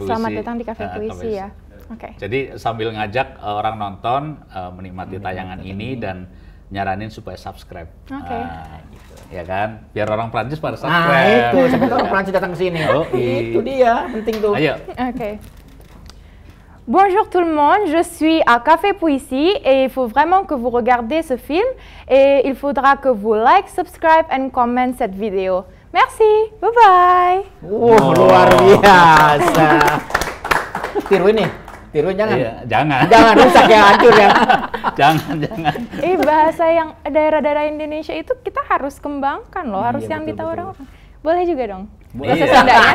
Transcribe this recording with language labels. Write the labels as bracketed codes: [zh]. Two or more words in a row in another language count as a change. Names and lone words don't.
[id] Selamat datang di Cafe Puisi ya. Jadi sambil ngajak orang nonton menikmati tayangan ini dan nyaranin supaya subscribe. Gitu. Ya kan? Biar orang Prancis pada subscribe. Nah, itu. Siapa tahu orang Prancis datang ke sini. Itu dia, penting tuh. Ayo. [fr] Bonjour tout le monde, je suis à Café Puisi et il faut vraiment que vous regardez ce film et il faudra que vous [en] like, subscribe and comment [fr] cette vidéo. [en] Merci, bye bye. [id] Luar biasa. Tiruin jangan. Iya, jangan. Jangan rusak ya, hancur ya. jangan. Bahasa yang daerah-daerah Indonesia itu kita harus kembangkan loh, harus yang ditahu orang-orang. Boleh juga dong. Bahasa Sundanya.